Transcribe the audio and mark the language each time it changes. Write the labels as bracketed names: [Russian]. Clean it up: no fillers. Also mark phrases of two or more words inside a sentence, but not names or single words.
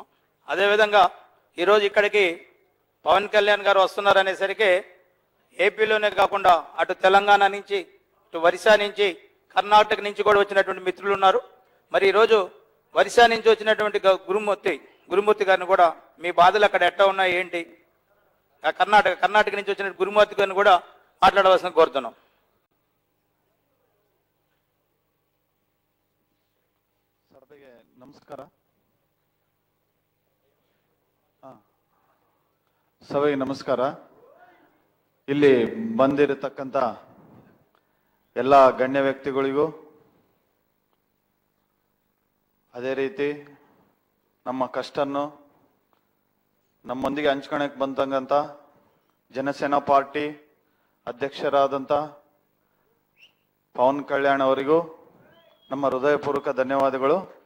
[Telugu] అదేవిధంగా ఈరోజు ఇక్కడికి పవన్ కళ్యాణ్ గారు వస్తున్నారనేసరికి ఏపీలోనే కాకుండా అటు తెలంగాణ నుంచి, ఇటు ఒరిస్సా నుంచి, కర్ణాటక నుంచి కూడా వచ్చినటువంటి మిత్రులు ఉన్నారు. మరి ఈరోజు ఒరిస్సా నుంచి వచ్చినటువంటి గురుమూర్తి గారిని కూడా మీ బాధలు అక్కడ ఎట్లా ఉన్నాయి ఏంటి, కర్ణాటక నుంచి వచ్చిన గురుమూర్తి గారిని కూడా మాట్లాడవలసిన కోరుతున్నాం. [Kannada] ನಮಸ್ಕಾರ. ಸಭೆಗೆ ನಮಸ್ಕಾರ. ಇಲ್ಲಿ ಬಂದಿರತಕ್ಕಂಥ ಎಲ್ಲ ಗಣ್ಯ ವ್ಯಕ್ತಿಗಳಿಗೂ, ಅದೇ ರೀತಿ ನಮ್ಮ ಕಷ್ಟನ್ನು ನಮ್ಮೊಂದಿಗೆ ಹಂಚ್ಕೊಳಕ್ಕೆ ಬಂದಂತ ಜನಸೇನಾ ಪಾರ್ಟಿ ಅಧ್ಯಕ್ಷರಾದಂಥ ಪವನ್ ಕಲ್ಯಾಣ್ ಅವರಿಗೂ ನಮ್ಮ ಹೃದಯಪೂರ್ವಕ ಧನ್ಯವಾದಗಳು.